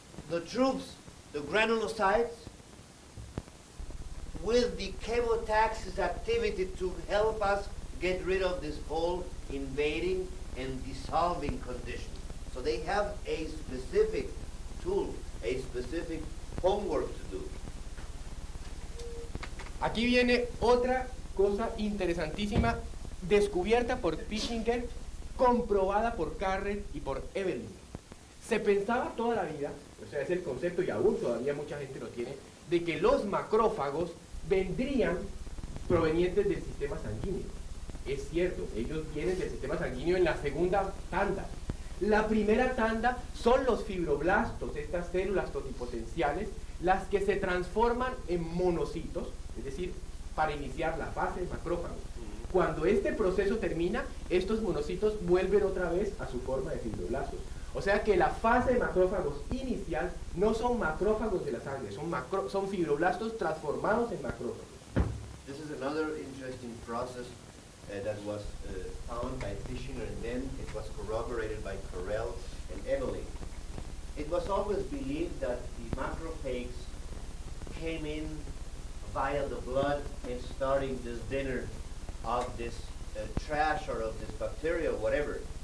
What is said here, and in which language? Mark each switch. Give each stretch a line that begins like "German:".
English: the troops, the granulocytes, with the chemotaxis activity to help us get rid of this whole invading and dissolving condition. So they have a specific tool, a specific homework to do.
Spanish: Aquí viene otra cosa interesantísima descubierta por Pischinger, comprobada por Carrel y por Evelyn. Se pensaba toda la vida, o sea, es el concepto y aún todavía mucha gente lo tiene, de que los macrófagos vendrían provenientes del sistema sanguíneo. Es cierto, ellos vienen del sistema sanguíneo en la segunda tanda. La primera tanda son los fibroblastos, estas células totipotenciales, las que se transforman en monocitos, es decir, para iniciar la fase de macrófago. Cuando este proceso termina, estos monocitos vuelven otra vez a su forma de fibroblastos. O sea que la fase de macrófagos inicial no son macrófagos de la sangre, son fibroblastos transformados en macrófagos.
English: This is another interesting process that was found by Pischinger, and then it was corroborated by Carrel and Evelyn. It was always believed that the macrophages came in via the blood and starting this dinner of this trash or of this bacteria or whatever.